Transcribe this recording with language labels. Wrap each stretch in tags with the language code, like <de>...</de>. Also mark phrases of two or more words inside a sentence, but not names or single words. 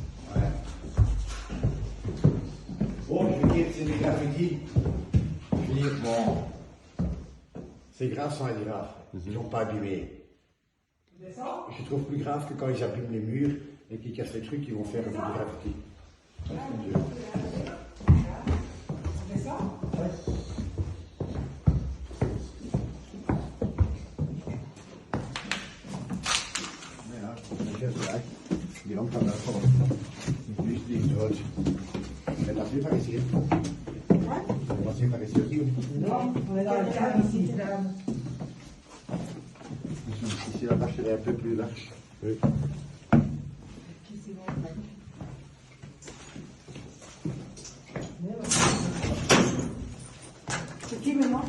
<fr>Bon, je veux dire, c'est des graffitis. Je veux dire, bon. C'est grave sans être grave. Ils n'ont pas abîmé. Je trouve plus grave que quand ils abîment les murs et qu'ils cassent les trucs, ils vont faire des graffitis.</fr> <nl>Die lamp kan daar vallen. Nu is die groot. En dat is niet ici. Dat is niet</nl> <fr>ici aussi. Non, on est dans le cadre ici. Ici la vache elle est un peu plus large. Oui. C'est qui maintenant?</fr>